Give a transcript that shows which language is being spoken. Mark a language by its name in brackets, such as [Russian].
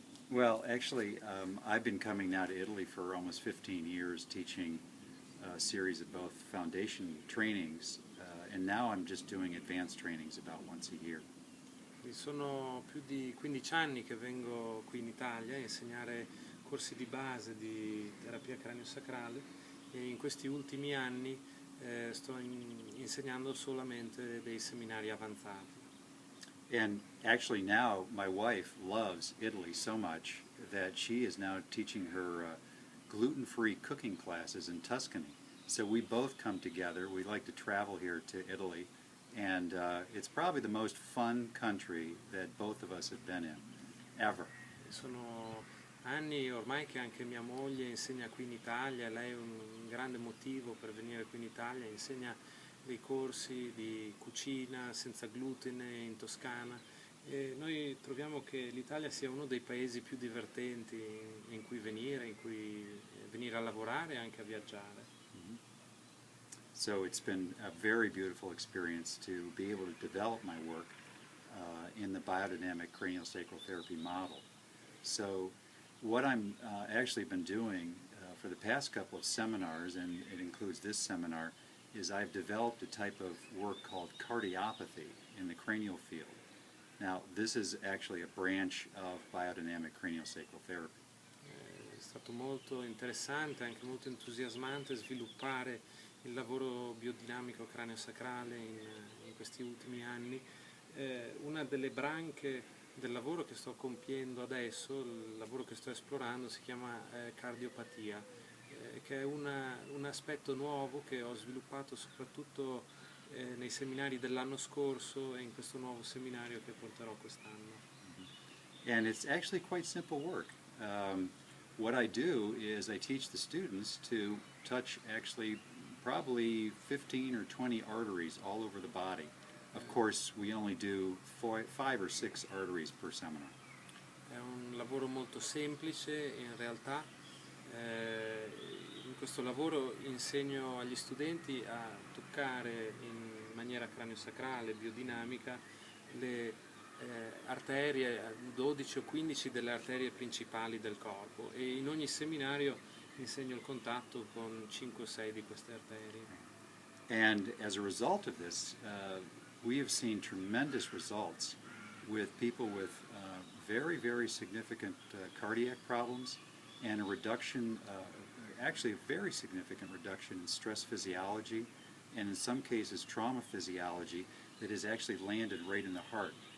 [English] Well, actually, I've been coming now to Italy for almost 15 years, teaching a series of both foundation trainings, and now I'm just doing advanced trainings about once a year. [Italian] Sono più di 15 anni che vengo qui in Italia a insegnare corsi di base di terapia craniosacrale e in questi ultimi anni sto insegnando solamente dei seminari avanzati. [English] And actually now my wife loves Italy so much that she is now teaching her gluten-free cooking classes in Tuscany. So we both come together. We like to travel here to Italy, and it's probably the most fun country that both of us have been in, ever. [Italian] Sono anni ormai che anche mia moglie insegna qui in Italia, lei è un grande motivo per venire qui in Italia, insegna dei corsi di cucina senza glutine in Toscana e noi troviamo che l'Italia sia uno dei paesi più divertenti in cui venire a lavorare e anche a viaggiare. [English] So it's been a very beautiful experience to be able to develop my work in the biodynamic craniosacral therapy model. So what I'm actually been doing for the past couple of seminars, and it includes this seminar, is I've developed a type of work called cardiopathy in the cranial field. Now, this is actually a branch of biodynamic craniosacral therapy. [Italian] È stato molto interessante, anche molto entusiasmante sviluppare il lavoro biodinamico craniosacrale in questi ultimi anni. Una delle branche del lavoro che sto compiendo adesso, il lavoro che sto esplorando, si chiama cardiopatia, che è un aspetto nuovo che ho sviluppato soprattutto nei seminari dell'anno scorso e in questo nuovo seminario che porterò quest'anno. [English] And it's actually quite simple work. What I do is I teach the students to touch actually probably 15 or 20 arteries all over the body. Of course, we only do 5 or 6 arteries per seminar. [Italian] È un lavoro molto semplice, in realtà in questo lavoro insegno agli studenti a toccare in maniera craniosacrale, biodinamica, le arterie, 12 o 15 delle arterie principali del corpo e in ogni seminario insegno il contatto con 5 o 6 di queste arterie. [English] And as a result of this, we have seen tremendous results with people with very, very significant cardiac problems and a reduction, actually a very significant reduction in stress physiology and in some cases trauma physiology that has actually landed right in the heart.